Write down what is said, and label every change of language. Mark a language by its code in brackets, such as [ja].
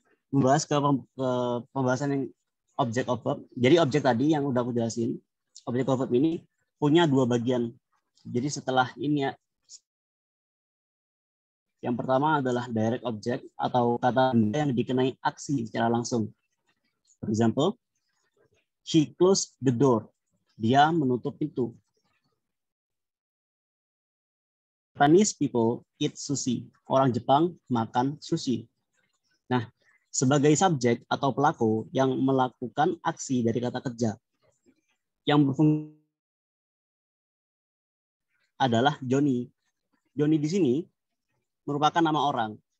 [id] Membahas ke pembahasan yang [en] object of verb. [id] Jadi objek tadi yang udah aku jelasin, [en] object of verb [id] ini punya dua bagian. Jadi setelah ini ya, yang pertama adalah [en] direct object [id] atau kata benda yang dikenai aksi secara langsung. [en] For example, she closed the door. [id] Dia menutup pintu. [en] Japanese people eat sushi. [id] Orang Jepang makan sushi. Nah, sebagai subjek atau pelaku yang melakukan aksi dari kata kerja yang berfungsi adalah Johnny. Johnny di sini merupakan nama orang.